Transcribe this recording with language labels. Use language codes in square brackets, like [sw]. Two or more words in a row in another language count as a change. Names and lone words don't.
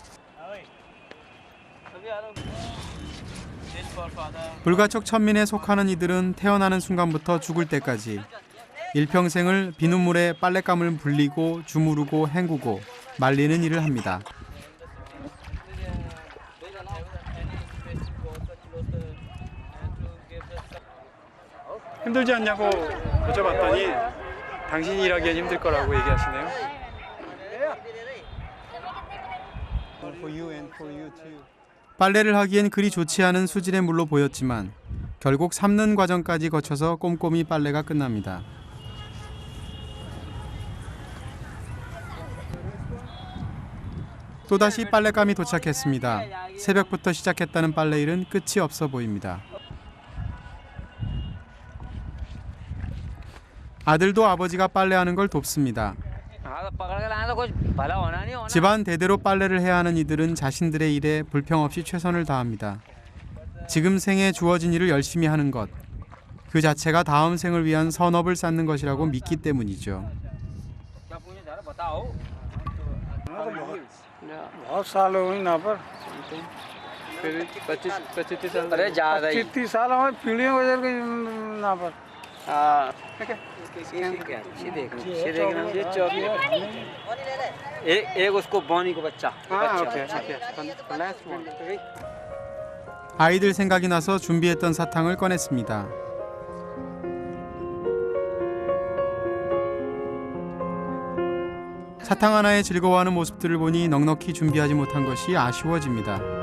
[ko] 불가촉 천민에 속하는 이들은 태어나는 순간부터 죽을 때까지 일평생을 비눗물에 빨랫감을 불리고 주무르고 헹구고 말리는 일을 합니다. 힘들지 않냐고 여쭤봤더니 당신이 일하기엔 힘들 거라고 얘기하시네요. [en] For you and for you too. [ko] 빨래를 하기엔 그리 좋지 않은 수질의 물로 보였지만 결국 삶는 과정까지 거쳐서 꼼꼼히 빨래가 끝납니다. 또다시 빨랫감이 도착했습니다. 새벽부터 시작했다는 빨래일은 끝이 없어 보입니다. 아들도 아버지가 빨래하는 걸 돕습니다. 집안 대대로 빨래를 해야 하는 이들은 자신들의 일에 불평 없이 최선을 다합니다. 지금 생에 주어진 일을 열심히 하는 것, 그 자체가 다음 생을 위한 선업을 쌓는 것이라고 믿기 때문이죠. [hi] बहुत साल हो गए यहाँ पर फिर 25-30 साल अरे ज्यादा ही 30 साल हमारी पीढ़ियों गुजर गई यहाँ पर ये चौकी एक उसको बोनी को बच्चा [ko] 아이들 생각이 나서 준비했던 사탕을 꺼냈습니다. 사탕 하나에 즐거워하는 모습들을 보니 넉넉히 준비하지 못한 것이 아쉬워집니다.